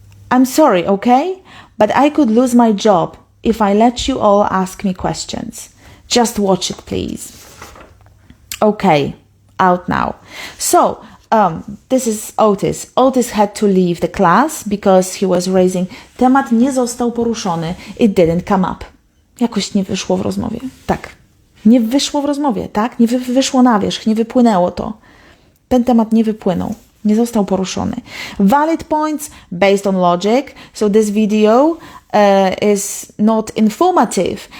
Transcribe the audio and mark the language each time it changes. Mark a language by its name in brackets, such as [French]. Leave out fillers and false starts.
[English] I'm sorry, okay? But I could lose my job if I let you all ask me questions. Just watch it, please. Okay, out now. So, this is Otis. Otis had to leave the class because he was raising... [Polish] Temat nie został poruszony. [English] It didn't come up. [Polish] Jakoś nie wyszło w rozmowie. Tak. Nie wyszło w rozmowie, tak? Nie wyszło na wierzch, nie wypłynęło to. Ten temat nie wypłynął. Nie został poruszony. [English] Valid points based on logic. So this video is not informative.